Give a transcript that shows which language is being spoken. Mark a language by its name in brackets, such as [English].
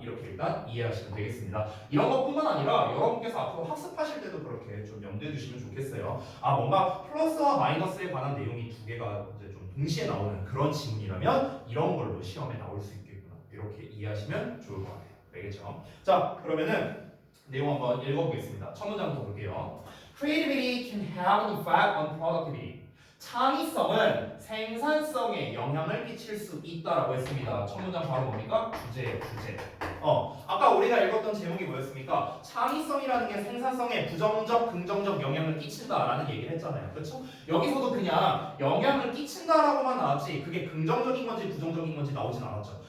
[Korean] 이렇게 일단 이해하시면 되겠습니다. 이런 것뿐만 아니라 여러분께서 앞으로 학습하실 때도 그렇게 좀 염두에 두시면 좋겠어요. 뭔가 플러스와 마이너스에 관한 내용이 두 개가 이제 좀 동시에 나오는 그런 지문이라면 이런 걸로 시험에 나올 수 있겠구나. 이렇게 이해하시면 좋을 것 같아요. 알겠죠? 자, 그러면은 내용 한번 읽어보겠습니다. 첫 문장부터 볼게요. [English] Creativity can have an effect on productivity. [Korean] 창의성은 생산성에 영향을 끼칠 수 있다라고 했습니다. 첫 문장 바로 뭡니까? 주제예요, 주제. 아까 우리가 읽었던 제목이 뭐였습니까? 창의성이라는 게 생산성에 부정적, 긍정적 영향을 끼친다라는 얘기를 했잖아요. 그렇죠? 여기서도 그냥 영향을 끼친다라고만 나왔지 그게 긍정적인 건지 부정적인 건지 나오진 않았죠.